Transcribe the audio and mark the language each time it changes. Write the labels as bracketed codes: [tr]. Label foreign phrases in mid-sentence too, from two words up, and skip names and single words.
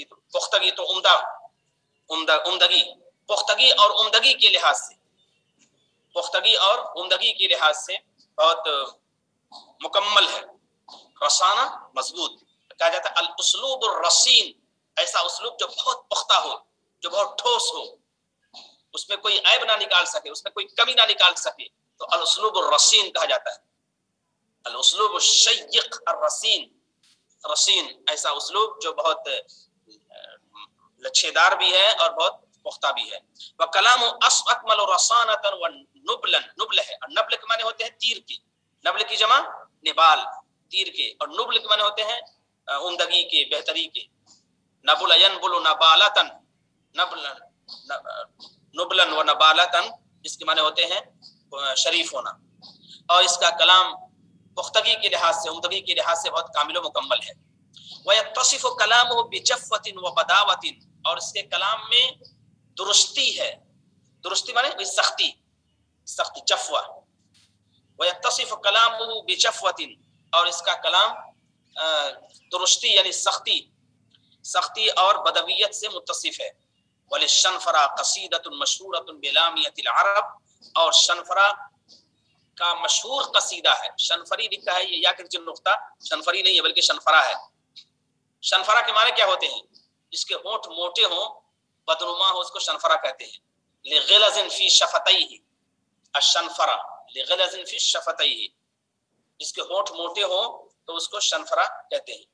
[ur] تو پختگی تو عمدگی، پختگی اور عمدگی کے لحاظ سے، پختگی اور عمدگی کے لحاظ سے بہت مکمل ہے. رسانہ مضبوط کہا جاتا ہے. [ar] الاسلوب الرصین، [ur] ایسا اسلوب جو بہت پختہ ہو، جو بہت ٹھوس ہو، اس میں کوئی عیب نہ نکال سکے، اس میں کوئی کمی نہ نکال سکے، تو [ar] الاسلوب الرصین [ur] کہا جاتا ہے. [ar] الاسلوب الشیق الرصین، [ur] رصین ایسا اسلوب جو بہت لچھے دار بھی ہے اور بہت پختہ بھی ہے. [ar] وکلام اکمل رسانۃ ونبلا، [ur] نبل ہے، اور نبل کے معنی ہوتے ہیں تیر کے، نبل کی جمع نبال، تیر کے، اور نبل کے معنی ہوتے ہیں عمدگی کے، بہتری کے. [ar] نبل ینبل نبالۃ، نبلا و نبالۃ، [ur] اس کے معنی ہوتے ہیں شریف ہونا. اور اس کا کلام پختگی کے لحاظ سے، عمدگی کے لحاظ سے بہت کامل و مکمل ہے. [ar] وَيَتَّصِفُ كَلَامُهُ بِجَفْوَةٍ وَبَدَاوَةٍ، [ur] اور اس کے کلام میں درستی ہے. درستی معنی سختی، سختی، جفوہ. [ar] وَيَتَّصِفُ كَلَامُهُ بِجَفْوَةٍ، [ur] اور اس کا کلام درستی یعنی سختی، سختی اور بدویت سے متصف ہے. [ar] وَلِلشَّنْفَرَا قَصِيدَةٌ مَشْهُورَةٌ بِلَامِيَةِ الْعَرَبِ، [ur] اور شنفرا کا مشہور قصیدہ ہے. شنفری لکھا ہے، یہ یا کہ نقطہ شنفری نہیں ہے بلکہ شنفرا ہے. شنفرا کے معنی کیا ہوتے ہیں؟ جس کے ہونٹ موٹے ہوں، بدنما ہو، اس کو شنفرا کہتے ہیں. [ar] لغلظ فی شفتیہ، الشنفرا لغلظ فی شفتیہ، [ur] جس کے ہونٹ موٹے ہوں تو اس کو شنفرا کہتے ہیں.